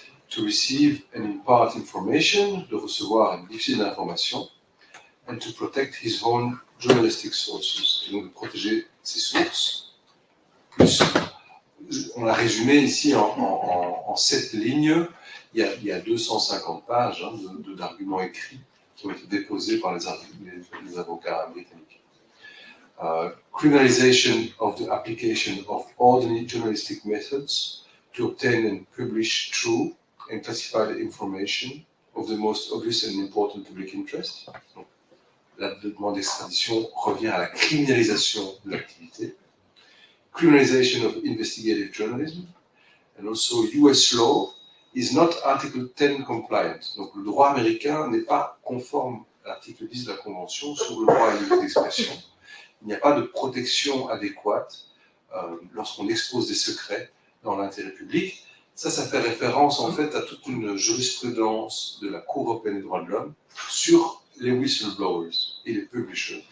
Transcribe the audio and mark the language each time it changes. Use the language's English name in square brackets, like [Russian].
[English] to receive and impart information, [French] de recevoir et de diffuser de l'information, [English] and to protect his own journalistic sources, [French] et donc de protéger ses sources. Plus, on l'a résumé ici en 7 lignes, il y a 250 pages d'arguments écrits qui ont été déposés par les avocats britanniques. [English] Criminalization of the application of ordinary journalistic methods to obtain and publish true and classified information of the most obvious and important public interest. [French] Donc, la demande d'extradition revient à la criminalisation de l'activité. [English] Criminalization of investigative journalism, and also US law is not Article 10 compliant. [French] Donc le droit américain n'est pas conforme à l'article 10 de la Convention sur le droit à la liberté d'expression. Il n'y a pas de protection adéquate lorsqu'on expose des secrets dans l'intérêt public. Ça fait référence en fait à toute une jurisprudence de la Cour européenne des droits de l'homme sur les whistleblowers et les publishers.